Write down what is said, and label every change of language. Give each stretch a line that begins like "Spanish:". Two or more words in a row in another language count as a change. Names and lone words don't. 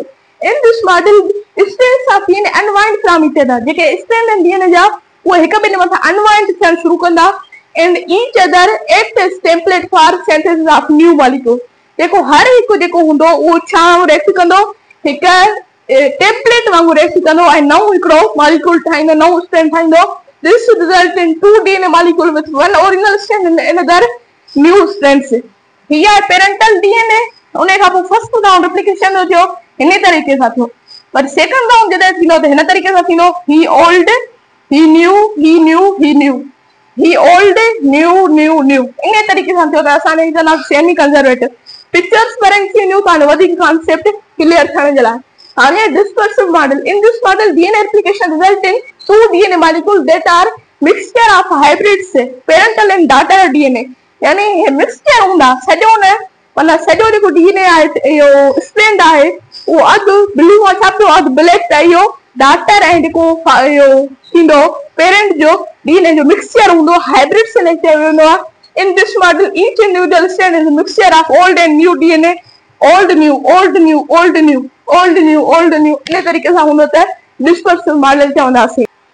English: in this model strands of DNA unwind from each other,
Sindhi: जेके स्ट्रैंड आहिनि डीएनए जा उहे हिक ॿिए जे मथां अनवाइंड थियण शुरू कंदा
English: and each other act as template for synthesis of new molecule।
Sindhi: देखो हर हिकु जेको हूंदो उहो छा एक्ट कंदो हिकु टेम्पलेट वांगुरु एक्ट कंदो ऐं नओं हिकिड़ो मॉलिक्यूल ठाहींदो, नओं स्ट्रैंड ठाहींदो।
English: this result in two DNA molecule with one original strand and another new strands.
Sindhi: हीअ आहे पेरेंटल डीएनए। उन खां पोइ
English: first round replication
Sindhi: जो थियो हिन तरीक़े सां थियो, पर
English: second round
Sindhi: जॾहिं थींदो त हिन तरीक़े सां थींदो ही ओल्ड ही न्यू ही न्यू ही न्यू ही
English: old new new new
Sindhi: इन तरीक़े सां थियो त असांजे चवंदा
English: semi conservative.
Sindhi: पिक्चर्स पर न्यू तव्हांजो वधीक कॉन्सेप्ट क्लियर थियण जे लाइ हाणे
English: dispersive model. in this model DNA replication result in two DNA molecule that are mixture of hybrids parental and daughter DNA,
Sindhi: यानी हे मिक्सचर हूंदा सॼो न मतलब सॼो जेको डीएनए आहे इहो स्ट्रैंड आहे उहो अधु ब्लू आहे छा पियो अधु ब्लैक त इहो डॉटर ऐं जेको इहो थींदो पेरेंट जो डीएनए जो मिक्सचर हूंदो हाइब्रिड सेलेक्ट कयो वेंदो आहे।
English: In this model, each individual strand is a mixture of old and new DNA, old new, old new, old new, old new, old new
Sindhi: इन तरीक़े सां हूंदो त डिस्पर्सिव मॉडल चवंदासीं।